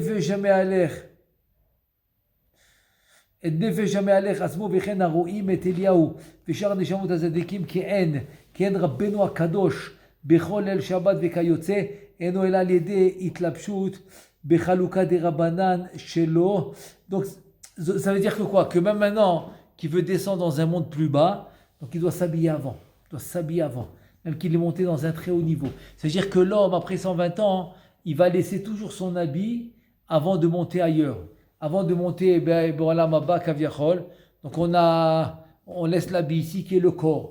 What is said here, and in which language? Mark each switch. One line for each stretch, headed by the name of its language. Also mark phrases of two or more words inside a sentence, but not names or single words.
Hebrew: נפש המהלך עצמו וכן הרואים את אליהו ושאר נשמות הצדיקים כי אין רבנו הקדוש בכל ליל שבת וכיוצא אינו אלא על ידי התלבשות בחלוקה דרבנן שלו.
French: Donc ça veut dire que quoi? Que même maintenant qui veut descendre dans un monde plus bas, donc il doit s'habiller avant, même qu'il est monté dans un très haut niveau. C'est-à-dire que l'homme, après 120 ans, il va laisser toujours son habit avant de monter ailleurs. Avant de monter, donc on laisse l'habit ici qui est le corps.